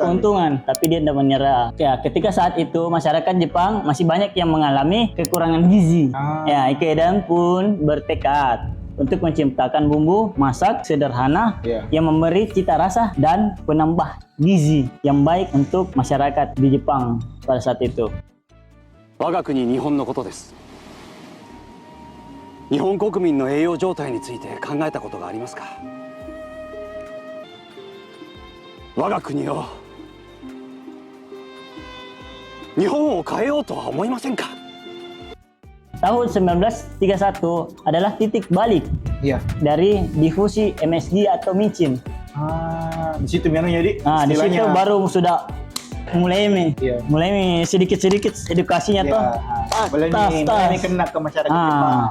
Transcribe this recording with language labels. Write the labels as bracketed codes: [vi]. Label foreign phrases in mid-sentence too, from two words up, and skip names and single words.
[id] keuntungan, tapi dia tidak menyerah. Ya, ketika saat itu masyarakat Jepang masih banyak yang mengalami kekurangan gizi. Ya, Ikeda pun bertekad untuk menciptakan bumbu masak sederhana yang memberi cita rasa dan penambah gizi yang baik untuk masyarakat di Jepang pada saat itu. [ja] 我が国日本のことです。日本国民の栄養状態について考えたことがありますか。我が国を日本を変えようとは思いませんか。 [id] Tahun 1931 adalah titik balik dari difusi MSG atau micin. Di situ memang jadi di situ baru sudah mulai sedikit-sedikit edukasinya tuh. Mulai kena ke masyarakat Jepang.